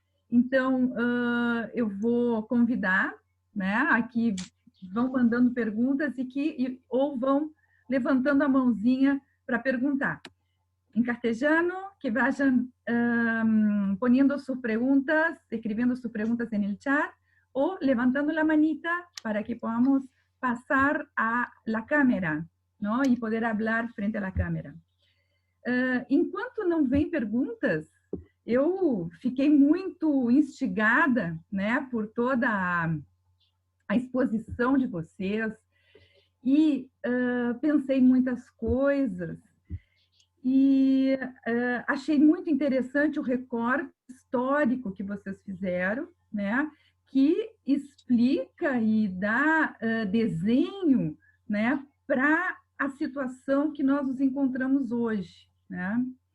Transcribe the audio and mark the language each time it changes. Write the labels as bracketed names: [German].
[Portuguese] Então, eu vou convidar, né? Aqui vão mandando perguntas ou vão levantando a mãozinha para perguntar. [Spanish] en castellano, que vayan poniendo sus preguntas, escribiendo sus preguntas en el chat, o levantando la manita para que podamos pasar a la cámara, ¿no? [Portuguese] E poder [Spanish] hablar frente à câmera. [Portuguese] Enquanto não vem perguntas, eu fiquei muito instigada, né, por toda a exposição de vocês e pensei em muitas coisas e achei muito interessante o recorte histórico que vocês fizeram, né, que explica e dá desenho, né, para a situação que nós nos encontramos hoje, né?